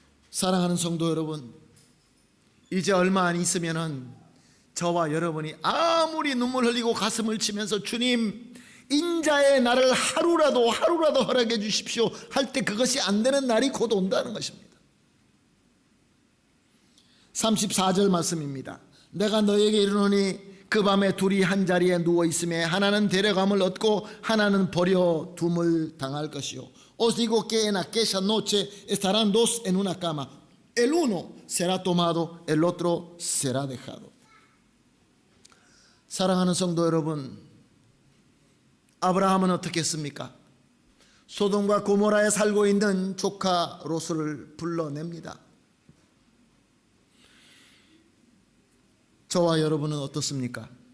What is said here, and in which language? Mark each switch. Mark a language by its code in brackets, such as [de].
[ko] 사랑하는 성도 여러분, 이제 얼마 안 있으면은 저와 여러분이 아무리 눈물 흘리고 가슴을 치면서 주님, 인자의 날을 하루라도 허락해 주십시오 할 때 그것이 안 되는 날이 곧 온다는 것입니다. 34절 말씀입니다. 내가 너에게 이르노니 그 밤에 둘이 한 자리에 누워 있음에 하나는 데려감을 얻고 하나는 버려 둠을 당할 것이요. [es] Os digo que en aquella noche estarán dos en una cama. El uno será tomado, el otro será dejado. [ko] 사랑하는 성도 여러분, 아브라함은 어떻게 했습니까? 소돔과 고모라에 살고 있는 조카 롯을 불러냅니다. 저와 여러분은 어떻습니까?